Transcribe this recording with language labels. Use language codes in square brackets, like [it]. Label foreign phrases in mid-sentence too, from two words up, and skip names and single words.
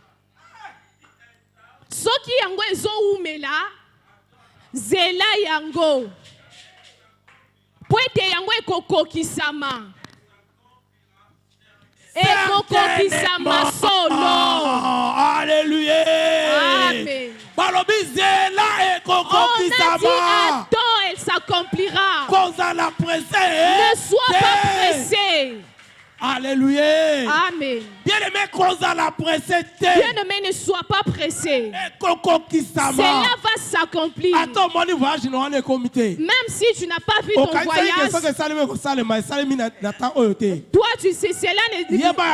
[ln] Soki yango ezo umela, zela yango. Po ete yango ekokokisama. Ekokokisama solo. Alléluia. Amen. Balobi zela ekokokisama. [fr] On a dit attends, elle s'accomplira. Ne sois pas pressé. Alléluia. Amen. Bien-aimé, Bien-aimé, ne sois pas pressé. Cela va s'accomplir. Même si tu n'as pas vu ton voyage, toi tu sais, cela ne dit pas.